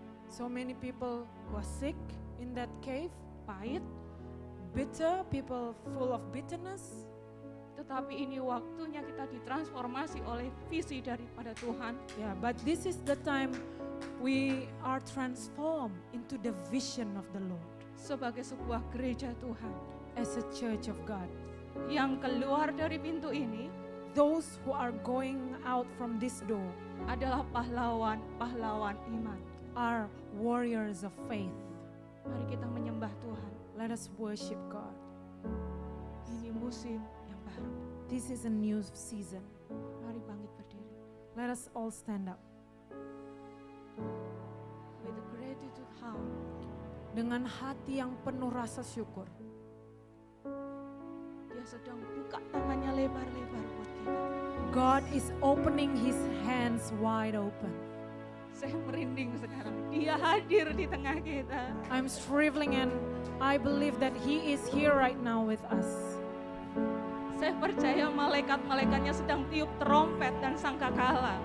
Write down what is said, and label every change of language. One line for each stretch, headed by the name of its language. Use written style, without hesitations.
English: So many people were sick in that cave,
Indonesian: pahit,
English: bitter, people full of bitterness.
Indonesian: tetapi ini waktunya kita ditransformasi oleh visi daripada Tuhan.
English: Yeah, but this is the time we are transformed into the vision of the Lord
Indonesian: Sebagai sebuah gereja Tuhan
English: as a church of God.
Indonesian: yang keluar dari pintu ini
English: Those who are going out from this door
Indonesian: adalah pahlawan-pahlawan iman.
English: are warriors of faith.
Indonesian: Mari kita menyembah Tuhan.
English: Let us worship God.
Indonesian: Ini musim yang baru.
English: This is a new season.
Indonesian: Mari bangkit berdiri.
English: Let us all stand up. With a gratitude heart,
Indonesian: Dengan hati yang penuh rasa syukur. Dia sedang buka tangannya lebar-lebar buat kita.
English: God is opening his hands wide open.
Indonesian: Saya merinding sekarang. Dia hadir di tengah kita.
English: I'm shriveling and I believe that he is here right now with us.
Indonesian: Saya percaya malaikat-malaikatnya sedang tiup trompet dan sangkakala.